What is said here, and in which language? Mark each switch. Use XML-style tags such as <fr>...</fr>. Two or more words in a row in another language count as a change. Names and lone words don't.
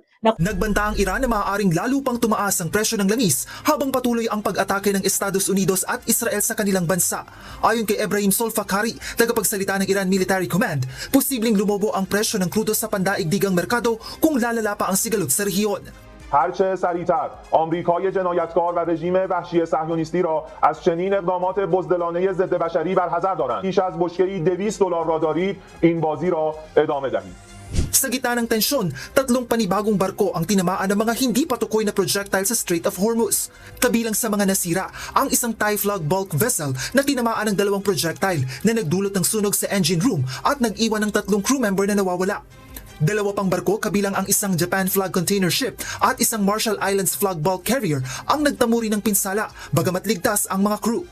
<tl>Nagbanta ang Iran na maaaring lalo pang tumaas ang presyo ng langis habang patuloy ang pag-atake ng Estados Unidos at Israel sa kanilang bansa. Ayon kay Ebrahim Solfakhari, tagapagsalita ng Iran Military Command, posibleng lumobo ang presyo ng krudo sa pandaigdigang merkado kung lalala pa ang sigalot sa rehiyon.</tl> <fa>هرچه سریعتر آمریکای جنایتکار و رژیم وحشی صهیونیستی را از چنین اقدامات بزدلانه ضد بشری برحذر دارند. بیش از بشکه‌ای $200 را دارید این بازی را ادامه دهید.</fa> <tl>Sa gitna ng tensyon, 3 panibagong barko ang tinamaan ng mga hindi patukoy na projectile sa Strait of Hormuz. Kabilang sa mga nasira, ang isang Typhlog</tl> <en>bulk vessel</en> <tl>na tinamaan ng 2 projectile na nagdulot ng sunog sa</tl> <en>engine room</en> <tl>at nag-iwan ng 3</tl> <en>crew member</en> <tl>na nawawala. 2 pang barko kabilang ang isang</tl> <en>Japan flag container ship</en> <tl>at isang</tl> <en>Marshall Islands flag bulk carrier</en> <tl>ang nagtamuri ng pinsala bagamat ligtas ang mga crew.</tl>